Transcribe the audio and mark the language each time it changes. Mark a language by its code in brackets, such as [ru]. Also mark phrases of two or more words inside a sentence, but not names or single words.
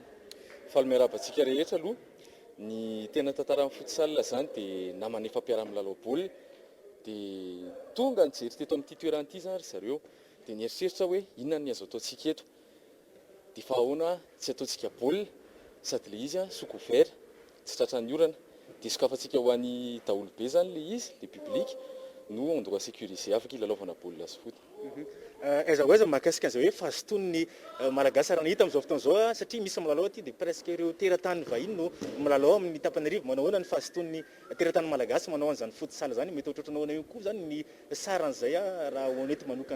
[mg] Falmerabantsika rehetra aloha ny tena tantaran'ny futsal zany dia namana efa mpiara-milalao baolina dia tonga nijery teto amin'ity toerana ity zany zareo dia nieritreritra hoe inona ny azo ataontsika eto dia fa ahoana tsy ataontsika baolina sady le izy [fr] sous couvert [mg] tsy tratran'ny orana dia sokafantsika ho an'ny daholo be zany le izy [fr] le public [mg] no [fr] on doit sécuriser [mg] afaka ilalaovana baolina sy foot. Aiza ho aiza mahakasika an'izay hoe fahazotony malagasy raha nahita amin'izao fotoana izao satria misy milalao aty dia presque ireo teratany vahiny no milalao amin'ny tapany arivo manao ahoana ny fahazotony teratany malagasy manao an'izany futsal zany mety ohatratra nahoana io koa zany ny saran'izay raha ho anety manokana.